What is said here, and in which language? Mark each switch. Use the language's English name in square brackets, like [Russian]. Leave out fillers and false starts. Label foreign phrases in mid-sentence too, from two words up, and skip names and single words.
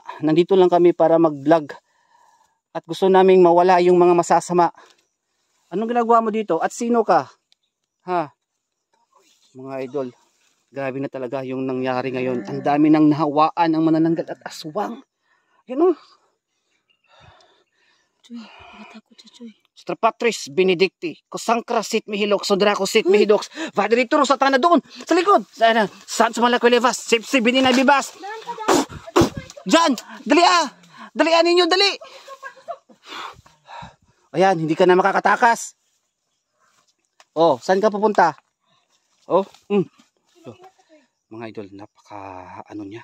[Filipino] Nandito lang kami para mag-vlog. At gusto naming mawala yung mga masasama. Anong ginagawa mo dito? At sino ka? Ha? Mga idol, grabe na talaga yung nangyari ngayon. Ang dami nang nahawaan ang manananggal at aswang. Yan o. Choy, nakatakot siya, Choy. Patris Benedicti. Kusang krasit mihilok. Sodrakosit mihidoks. Vadiriturus satana doon. Sa likod. Sana. Saan sa malakwelevas. Sipsi bini na bibas. Diyan. Dali ah. Dalian ninyo. Dali. Ayan. Hindi ka na makakatakas. Oh. Saan ka pupunta? Oh. Mga idol. Napaka ano niya.